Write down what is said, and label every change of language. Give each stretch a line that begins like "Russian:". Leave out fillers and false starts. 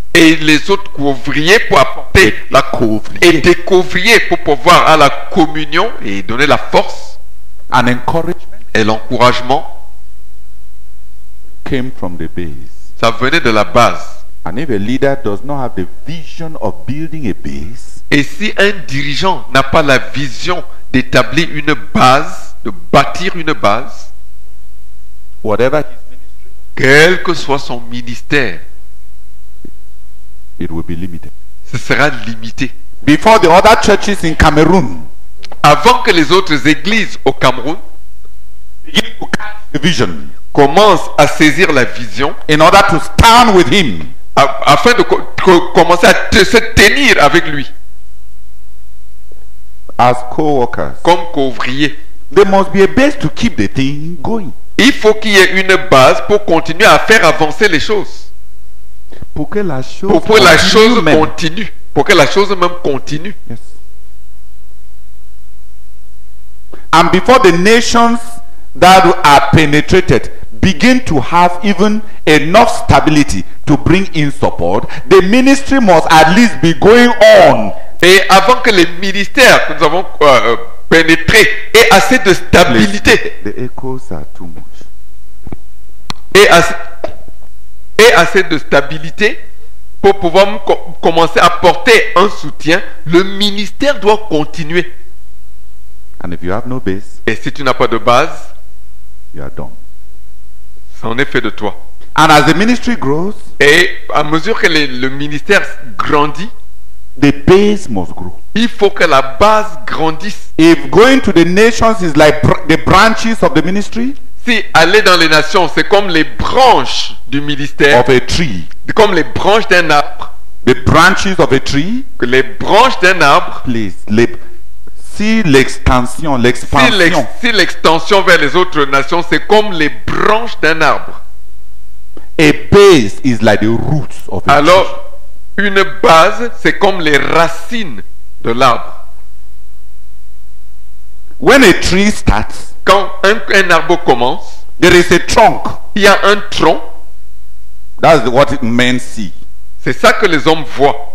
French: et les autres ouvriers pour apporter la et des ouvriers pour pouvoir à la communion et donner la force
English: And encouragement
French: et l'encouragement,
English: came from the base.
French: ça venait de la base.
English: And if a leader does not have the vision of building a base,
French: Et si un dirigeant n'a pas la vision d'établir une base, de bâtir une base,
English: whatever his ministry,
French: quel que soit son ministère,
English: it will be limited.
French: ce sera limité.
English: Before the other churches in Cameroon
French: Avant que les autres églises au Cameroun
English: begin to catch the vision
French: commencent à saisir la vision,
English: in order to stand with him,
French: afin de commencer à se tenir avec lui
English: as co-workers,
French: comme qu'ouvrier,
English: there must be a base to keep the thing going.
French: il faut qu'il y ait une base pour continuer à faire avancer les choses, Pour que la chose, pour que la continue chose même. continue, pour que la chose même continue.
English: Yes. And before the nations that are penetrated begin to have even enough stability to bring in support, the ministry must at least be going on.
French: Et avant que les ministères que nous avons pénétrés aient assez de stabilité
English: The echoes are too much.
French: et assez de stabilité pour pouvoir commencer à porter un soutien, le ministère doit continuer.
English: And if you have no base,
French: Et si tu n'as pas de base,
English: you are done.
French: ça en est fait de toi.
English: And as the ministry grows,
French: Et à mesure que le ministère grandit,
English: the base must grow.
French: il faut que la base grandisse.
English: If going to the nations is like the branches of the ministry
French: Si aller dans les nations, c'est comme les branches du ministère,
English: of a tree,
French: comme les branches d'un arbre,
English: the branches of a tree,
French: que les branches d'un arbre,
English: please, see
French: l'extension, l'expansion. si l'extension vers les autres nations, c'est comme les branches d'un arbre.
English: A base is like the roots of a tree.
French: Alors, une base, c'est comme les racines de l'arbre.
English: When a tree starts,
French: Quand un arbre commence,
English: there is a trunk.
French: il y a un tronc,
English: That's what men see.
French: c'est ça que les hommes voient.